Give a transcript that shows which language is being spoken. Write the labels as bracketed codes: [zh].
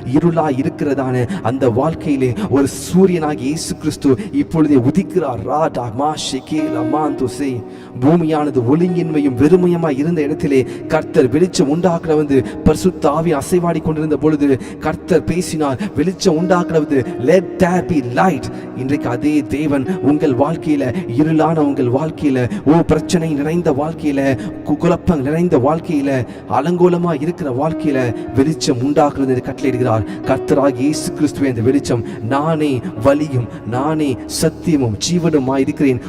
[ta] இருளா இருக்கிறதான அந்த வாழ்க்கையிலே ஒரு சூரியனாகி இயேசு கிறிஸ்து இப்பொழுதே உதிக்கிறார். ராடா மாஷிகேல மாந்துசே. பூமியானது ஒளியின்மையும் வெறுமையுமாய் இருந்த இடத்திலே கர்த்தர் வெளிச்சம் உண்டாக்குற வந்து பரிசுத்த ஆவி அசைவாடி கொண்டிருந்த பொழுது கர்த்தர் பேசினார். வெளிச்சம் உண்டாக்குறது [en] let there be light. [ta] இன்றைக்கு அதே தேவன் உங்கள் வாழ்க்கையில இருளான உங்கள் வாழ்க்கையில பிரச்சனை நிறைந்த வாழ்க்கையில குழப்பம் நிறைந்த வாழ்க்கையில அலங்கோலமா இருக்கிற வாழ்க்கையில வெளிச்சம் உண்டாக்குறது கட்டளையிடுகிறார். கர்த்தராகிய இயேசு கிறிஸ்துவே இந்த வெளிச்சம், நானே வழியும் நானே சத்தியமும் ஜீவனுமாய் இருக்கிறேன்.